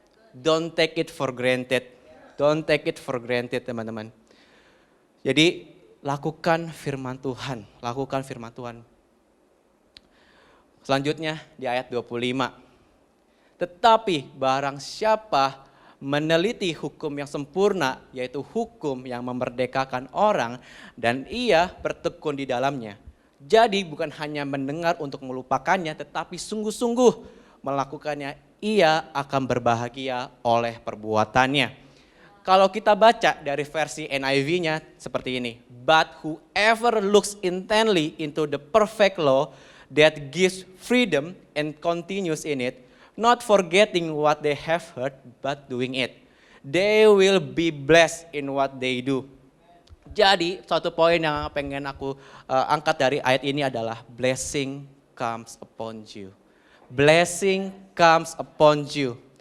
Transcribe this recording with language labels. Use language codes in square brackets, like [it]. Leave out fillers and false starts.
[en] Don't take it for granted. Don't take it for granted, [id] teman-teman. Jadi lakukan firman Tuhan, lakukan firman Tuhan. Selanjutnya di ayat 25. Tetapi barang siapa meneliti hukum yang sempurna, yaitu hukum yang memerdekakan orang, dan ia bertekun di dalamnya. Jadi bukan hanya mendengar untuk melupakannya, tetapi sungguh-sungguh melakukannya, ia akan berbahagia oleh perbuatannya. Kalau kita baca dari versi NIV-nya seperti ini. [en] But whoever looks intently into the perfect law that gives freedom and continues in it, not forgetting what they have heard, but doing it. They will be blessed in what they do. [id] Jadi suatu poin yang pengen aku angkat dari ayat ini adalah [en] blessing comes upon you. Blessing comes upon you.